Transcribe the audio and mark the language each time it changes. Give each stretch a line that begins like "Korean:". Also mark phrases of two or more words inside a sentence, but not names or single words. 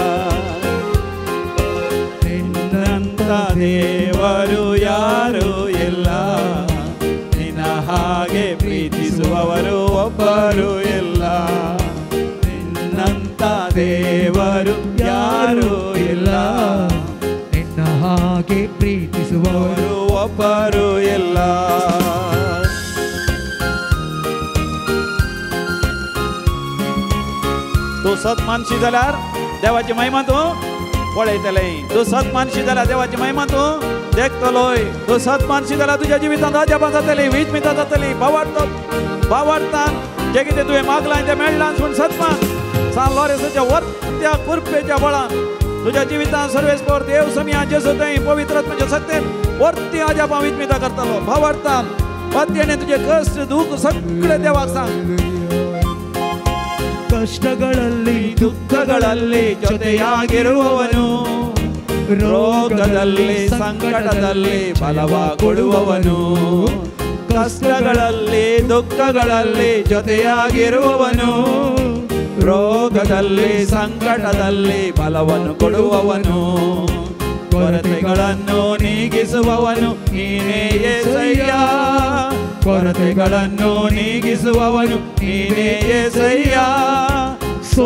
Kannada: ನಿನ್ನಂತ ದೇವರು ಯಾರೂ ಇಲ್ಲ, ನಿನ್ನ ಹಾಗೆ ಪ್ರೀತಿಸುವವರು ಒಬ್ಬರು ಇಲ್ಲ, ನಿನ್ನಂತ ದೇವರು ಯಾರೂ ಇಲ್ಲ, ನಿನ್ನ ಹಾಗೆ ಪ್ರೀತಿಸುವವರು ಒಬ್ಬರು ಇಲ್ಲ.
Konkani: तू सत मानशी जाल्यार देवाची महिमा तू पळयतले, तू सत मानशी जाल्यार देवाची महिमा तू देखतलोय, तू सत मानशी जाल्यार तुज्या जिवितांत अजापां जातली, विस्मितां जातली, भावार्थान जे कितें तुवें मागलां तें मेळ्ळां म्हूण सतमान सान लॉरेसाच्या वर्त्या कृपेच्या बळान तुज्या जिवितांत सर्वेस्पर देव समिया जेजू थंय पवित्र आत्म्याच्या शक्तीन वर्ती अजापां विस्मितां करतलो. भावार्थान पत्याने तुझे कष्ट दुःख सगळे देवाक सांग.
Kannada: ಕಷ್ಟಗಳಲ್ಲಿ ದುಃಖಗಳಲ್ಲಿ ಜೊತೆಯಾಗಿರುವವನು, ರೋಗದಲ್ಲಿ ಸಂಕಟದಲ್ಲಿ ಬಲವ ಕೊಡುವವನು, ಕಷ್ಟಗಳಲ್ಲಿ ದುಃಖಗಳಲ್ಲಿ ಜೊತೆಯಾಗಿರುವವನು, ರೋಗದಲ್ಲಿ ಸಂಕಟದಲ್ಲಿ ಬಲವನ್ನು ಕೊಡುವವನು, ಕೊರತೆಗಳನ್ನು ನೀಗಿಸುವವನು ನೀನೇ యేసయ్య, ಕೊರತೆಗಳನ್ನು ನೀಗಿಸುವವನು ನೀನೇ యేసయ్ಯ,